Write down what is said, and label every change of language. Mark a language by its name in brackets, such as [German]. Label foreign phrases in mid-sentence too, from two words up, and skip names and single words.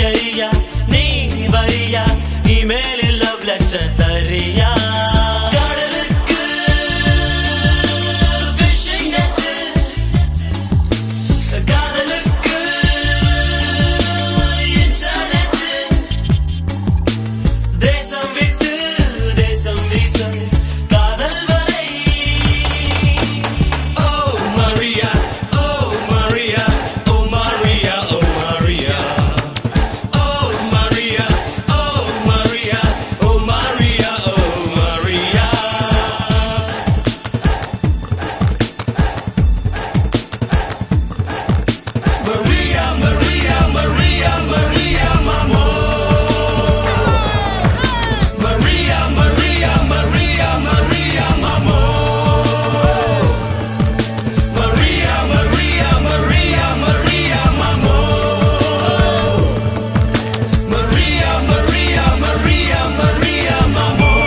[Tamil] சரியா நீ வரியா இமெயிலில் [English] love letter [Tamil] தரியா கடலுக்கு [English] fishing net [Tamil] காதலுக்கு internet தேசம் விட்டு தேசம் வீசும் காதல் வலை Oh Maria oh Maria oh Maria oh Maria oh Maria oh Maria oh Maria oh Maria Maria Maria Maria Maria mamo Maria Maria Maria Maria mamo Maria Maria Maria Maria mamo Maria Maria Maria Maria mamo